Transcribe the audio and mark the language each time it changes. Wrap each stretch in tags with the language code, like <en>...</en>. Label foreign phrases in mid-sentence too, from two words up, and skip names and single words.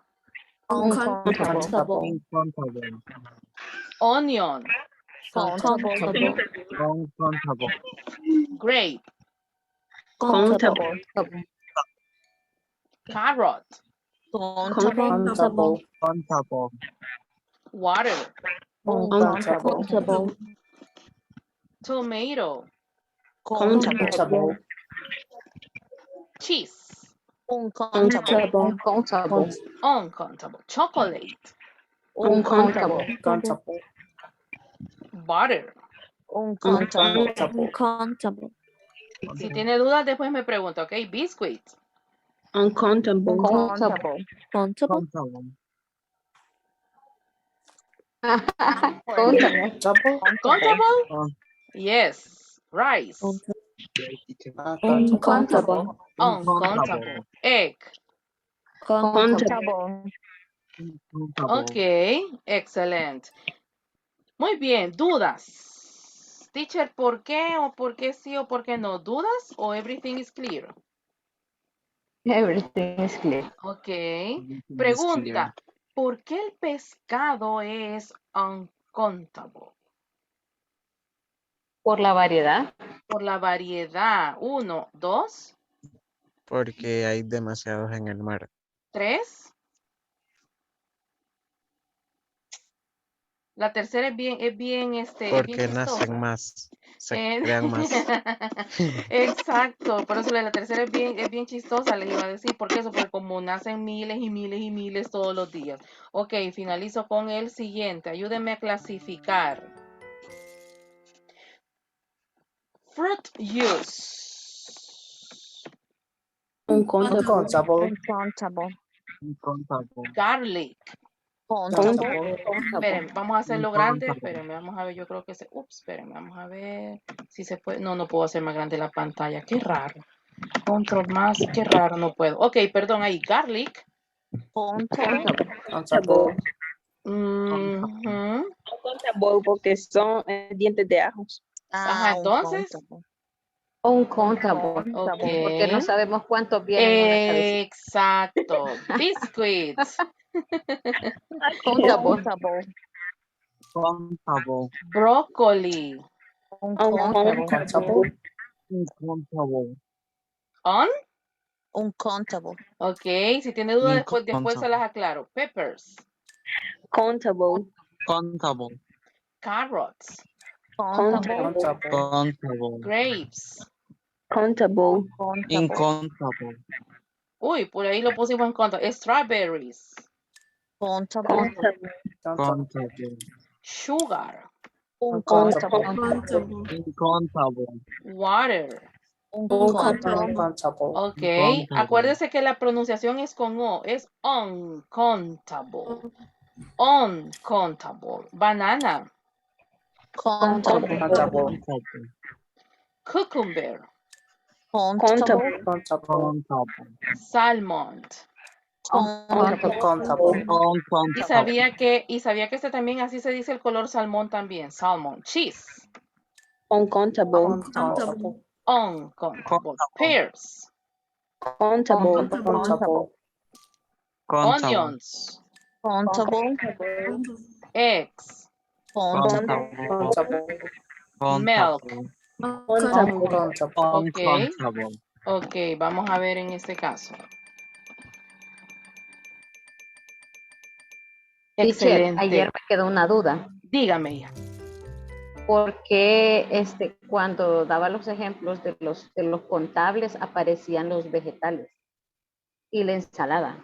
<en>Uncountable. Onion. Countable. Grape. Countable. Carrot. Countable. Water. Uncountable. Tomato. Countable. Cheese. Uncountable. Uncountable. Chocolate. Uncountable. Butter. Uncountable.</en> <es>Si tiene dudas, después me pregunta, ¿ok?</es> <en>Biscuit. Uncountable. Countable. Countable? Yes. Rice. Uncountable. Uncountable. Egg. Countable.</en> <es>Ok, excelente. Muy bien, dudas. Teacher, ¿por qué o por qué sí o por qué no? ¿Dudas o</es> <en>everything is clear? Everything is clear. Ok.</en> <es>Pregunta, ¿por qué el pescado es uncountable? Por la variedad. Por la variedad. 1, 2, Porque hay demasiados en el mar. 3. La tercera es bien, Porque es bien chistosa. nacen más, se crean más. Exacto, por eso la tercera es bien chistosa, les iba a decir, porque eso, porque como nacen miles y miles y miles todos los días. Ok, finalizo con el siguiente, ayúdenme a clasificar.</es> <en>Fruit use. Uncountable. Garlic.</en> <es>Espérenme, vamos a hacerlo grande. Espérenme, vamos a ver, yo creo que se... espérenme, vamos a ver si se puede. No, no puedo hacer más grande la pantalla. Qué raro. Control más, qué raro, no puedo. Ok, perdón, ahí,</es> <en>garlic. Countable.</en> <es>Countable porque son dientes de ajos. Ajá, entonces.</es> <en>Uncountable. Ok.</en> <es>Porque no sabemos cuántos vienen en la cabeza. Exacto. Biscuits.</es> <en>Uncountable. Broccoli. Uncountable. On? Uncountable.</en> <es>Ok, si tiene duda después se Incontable. las aclaro.</es> <en>Peppers. Countable. Countable. Carrots. Countable. Countable. Grapes. Countable.</en> <es>Incontable. Uy, por ahí lo pusimos en contra.</es> <en>Strawberries. Countable. Countable. Sugar. Uncountable. Countable.</en> <es>Incontable.</es> <en>Water. Uncountable. Ok,</en> <es>Incontable. acuérdese que la pronunciación es con O, es uncountable.</es> <en>Uncountable. Banana. Countable. Countable. Cucumber. Countable. Countable. Salmon. Countable.</en> <es>Y</es> <en>Uncountable.</en> <es>sabía que este también así se dice el color salmón también.</es> <en>Salmon. Cheese. Uncountable. Countable. Uncountable. Pears. Countable. Countable. Onions. Countable. Eggs. Countable. Milk. Ok. Uncountable.</en> <es>Ok, vamos a ver en este caso. Teacher, Excelente. ayer me quedó una duda. Dígame, hija. ¿Por qué cuando daba los ejemplos de los contables aparecían los vegetales y la ensalada?</es>